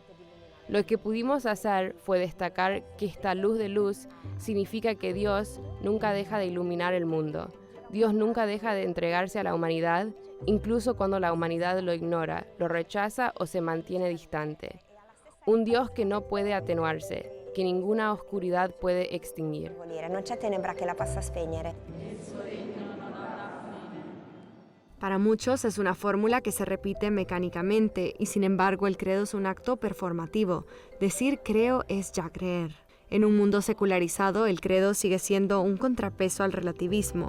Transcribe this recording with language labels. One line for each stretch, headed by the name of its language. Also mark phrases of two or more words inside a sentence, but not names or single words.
Spanish: Lo que pudimos hacer fue destacar que esta luz de luz significa que Dios nunca deja de iluminar el mundo. Dios nunca deja de entregarse a la humanidad, incluso cuando la humanidad lo ignora, lo rechaza o se mantiene distante. Un Dios que no puede atenuarse, que ninguna oscuridad puede extinguir.
Italian: Non c'è tenebra che la possa spegnere.
Spanish: Para muchos es una fórmula que se repite mecánicamente y sin embargo el credo es un acto performativo. Decir creo es ya creer. En un mundo secularizado, el credo sigue siendo un contrapeso al relativismo.